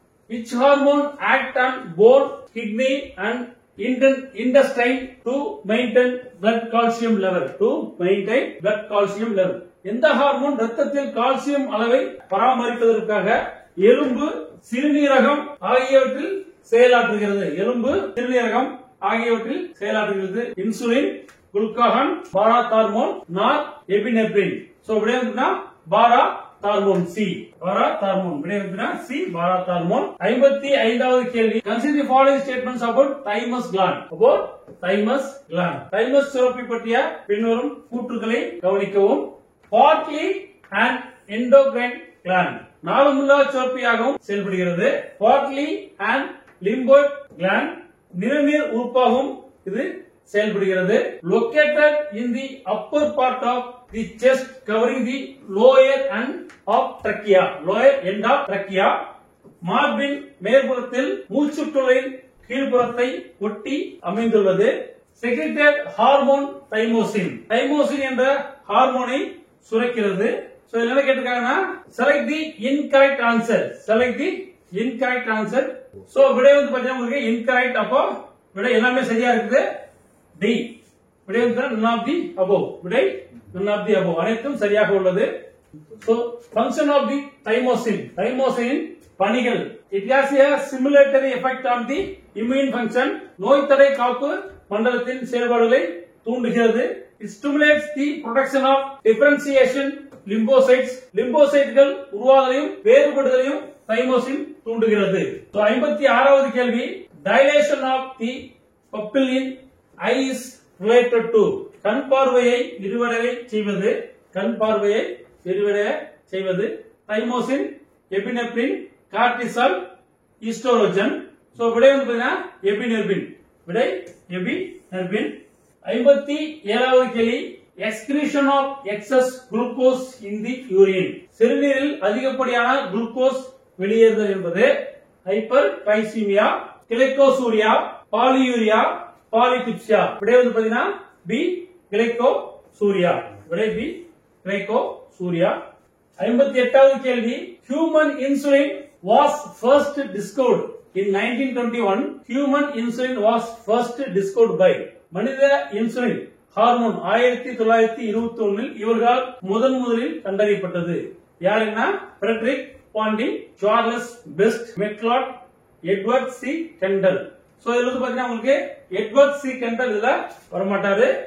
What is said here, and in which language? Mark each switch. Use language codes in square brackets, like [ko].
[en] Which hormone act on bone, kidney and intestine to maintain blood calcium level? To maintain blood calcium level. [ta] எந்த hormone ரத்தத்தில் calcium அளவை பராமரிப்பதற்காக எலும்பு, சிறுநீரகம் ஆகியவற்றில் செயலாற்றுகிறது? எலும்பு, சிறுநீரகம் ஆகியவற்றில் செயலாற்றுகிறது. இன்சுலின், குளுக்காகன், பாராதார்மோன், நார் எபினெப்ரின். சோ விடை வந்துனா பாராதார்மோன் சி. பாராதார்மோன் விடை வந்துனா சி, பாராதார்மோன். 55வது கேள்வி. [en] Consider the following statements about thymus gland. About thymus gland. [ta] thymus சுரப்பி பற்றிய பின்வரும் கூற்றுகளை கவனிக்கவும். [en] Partly an endocrine gland. [ta] நாளமுல்லா சுரப்பியாகவும் செயல்படுகிறது. [en] Partly an lymphoid gland. [ta] நிறநீர் உறுப்பாகவும் இது செயல்படுகிறது. [en] Located in the upper part of the chest covering the lower end of trachea. Lower end of trachea. [ta] மார்பின் மேற்புறத்தில் மூச்சுக்குழலின் கீழ்ப்புறத்தை ஒட்டி அமைந்துள்ளது. [en] Secreted hormone thymosin. [ta] thymosin என்ற ஹார்மோனை சுரக்கிறது. சோ என்ன கேட்டிருக்காங்கன்னா [en] select the incorrect answer. select the incorrect answer. [ta] So விடை வந்து பாத்தீங்கன்னா உங்களுக்கு incorrect. அப்போ விடை எல்லாமே சரியா இருக்குது. டி. விடை வந்து [en] none of the above. விடை none of the above. [ta] அனைத்தும் சரியாக உள்ளது. So [en] function of the thymosin. [ta] thymosin பணிகள். [en] It has a stimulatory effect on the immune function. [ta] நோய் தடை காப்பு மண்டலத்தின் செயல்பாடுகளை தூண்டுகிறது. [en] It stimulates the production of differentiation lymphocytes. [ta] lymphocyteகள் உருவாதலையும் வேறுபடுதலையும் thymosin தூண்டுகிறது. 56வது கேள்வி. [en] Dilation of the pupil in eye is related to. [ta] கண் பார்வையை விரிவடைய செய்வது. கண் பார்வையை விரிவடைய செய்வது. [en] thymosin, epinephrine, cortisol, estrogen. [ta] So விடை வந்து பாத்தீங்கன்னா எபினெர்பின். விடை எபினெர்பின். 57வது கேள்வி. [en] Excretion of excess glucose in the urine. [ta] சிறுநீரில் அதிகப்படியான குளுக்கோஸ் வெளியேறுதல் என்பது ஹைப்பர்கிளைசீமியா, கிளைகோசூரியா, பாலியூரியா, பாலிடிப்சியா. விடை வந்து பாத்தீங்கன்னா பி, கிளைகோசூரியா. விடை பி, கிளைகோசூரியா. 58வது கேள்வி. [en] Human insulin was first discovered in 1921. Human insulin was first discovered by. [ta] மனித இன்சுலின் ஹார்மோன் 1921 இவர்களால் முதலில் கண்டறியப்பட்டது. யாருன்னா Frederick bonding, Charles best, McLeod, Edward C Kendall. So இதுல வந்து பாத்தீங்கன்னா உங்களுக்கு எட்வர்ட் சி கெண்டல் இதுல வரமாட்டாரு.